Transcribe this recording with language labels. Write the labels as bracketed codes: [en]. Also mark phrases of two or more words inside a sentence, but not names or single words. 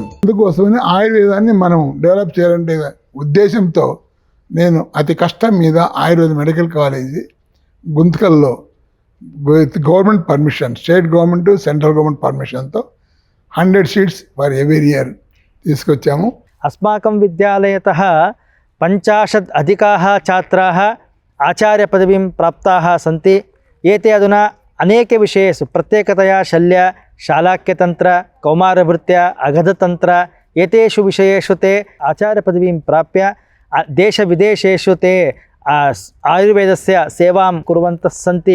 [te] అందుకోసమని ఆయుర్వేదాన్ని మనం డెవలప్ చేయాలంటే ఉద్దేశంతో నేను అతి కష్టం మీద ఆయుర్వేద [en] medical college [te] గుంతకల్లో [en] with government permission, state government, central government [te] పర్మిషన్తో 100 [en] seats for every year [te] తీసుకొచ్చాము. [sa] अस्माकं विद्यालयतः 50 अधिकाः छात्राः आचार्यपदवीं प्राप्ताः सन्ति. एते अधुना अनेके विषयेषु प्रत्येकतया शल्य, शालाक्यतन्त्र, कौमारभृत्य, अगधतन्त्र एतेषु विषयेषु ते आचार्यपदवीं प्राप्य देशविदेशेषु ते आयुर्वेदस्य सेवां कुर्वन्तः सन्ति.